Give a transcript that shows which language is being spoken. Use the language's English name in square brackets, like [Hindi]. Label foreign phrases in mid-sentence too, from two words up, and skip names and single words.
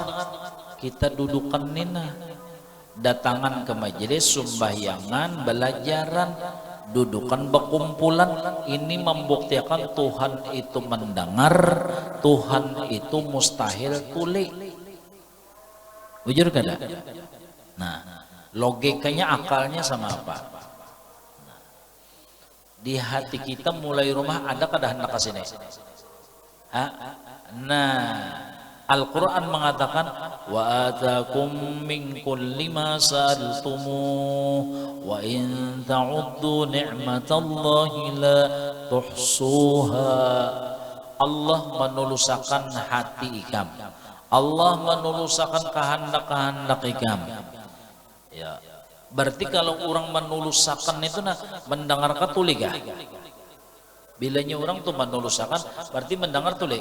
[Banjar] Kita dudukan nina datangan ke majelis sumbahyangan belajaran dudukan berkumpulan ini membuktikan Tuhan itu mendengar, Tuhan itu mustahil tuli. Bujur kada? Nah, logikanya akalnya sama apa? Di hati kita mulai rumah ada kada hendak ke sini. [Arabic] Nah, Al-Quran mengatakan وآتاكم من كل ما سألتموه وإن تعدوا نعمة الله لا تحصوها. [Banjar] Allah menulusakan hati ikam, Allah menulusakan kehendak-kehendak ikam. Ya, berarti kalau orang menulusakan itu nah mendengar katulika. Bilanya orang tuh menulusakan berarti mendengar tuli.